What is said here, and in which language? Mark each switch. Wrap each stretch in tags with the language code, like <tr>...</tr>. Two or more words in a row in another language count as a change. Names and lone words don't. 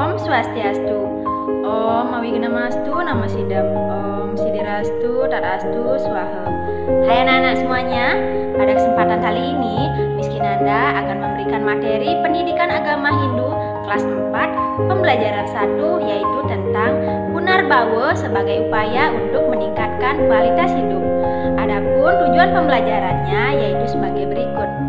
<id>Swastiastu.</id> <sa>ॐ अविघ्नमस्तु नमो सिद्धम्। ॐ सिद्धिरस्तु तदस्तु स्वाहा.</sa> <id>Hai anak-anak semuanya, pada kesempatan kali ini Miss Kinanda akan memberikan materi pendidikan agama Hindu kelas 4 pembelajaran 1, yaitu tentang Punarbawa sebagai upaya untuk meningkatkan kualitas hidup. Adapun tujuan pembelajarannya yaitu sebagai berikut.</id>